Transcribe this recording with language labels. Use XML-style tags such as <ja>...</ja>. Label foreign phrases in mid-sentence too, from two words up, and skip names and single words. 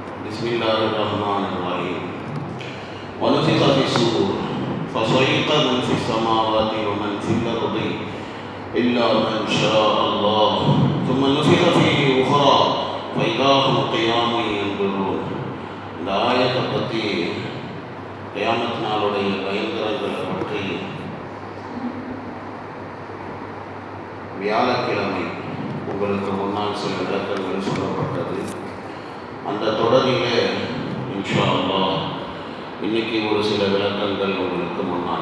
<ar>بسم الله الرحمن الرحيم ونفخ في الصور فصعق من في السماوات ومن في الأرض إلا من شاء الله ثم نفخ فيه أخرى فإذا هم قيام ينظرون.</ar> <ta>இந்த ஆயத்தை பற்றி கியாமத் நாளுடைய பயங்கரங்களை பற்றி வியாழக்கிழமை உங்களுக்கு முன்னால் சில விளக்கங்கள் சொல்லப்பட்டது. அந்த தொடரிலே</ta> <ar>إن شاء الله</ar> <ta>இன்னைக்கு ஒரு சில விளக்கங்கள் உங்களுக்கு முன்னால்.</ta>